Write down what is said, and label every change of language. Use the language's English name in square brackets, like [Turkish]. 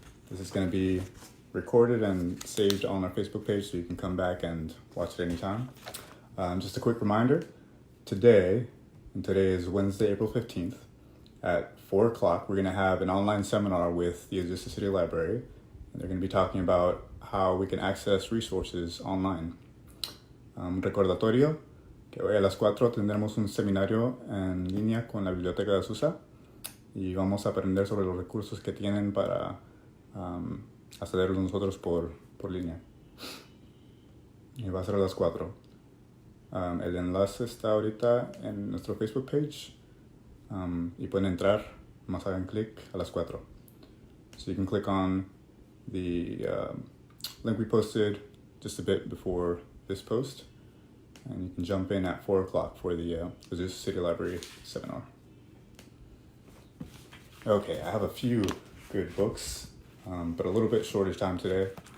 [English] This is gonna be recorded and saved on our Facebook page so you can come back and watch it anytime. Just a quick reminder, today is Wednesday, April 15th, at 4 o'clock, we're gonna have an online seminar with the Azusa City Library, and they're gonna be talking about how we can access resources online. [Spanish] Un recordatorio, que hoy a las 4 tendremos un seminario en línea con la Biblioteca de Azusa y vamos a aprender sobre los recursos que tienen para accederlos nosotros por línea. Y va a ser a las 4. El enlace está ahorita en nuestro Facebook page y pueden entrar, más hagan clic a las 4. [English] So you can click on the link we posted just a bit before this post, and you can jump in at 4 o'clock for the Azusa City Library seminar. Okay, I have a few good books, but a little bit shorter time today.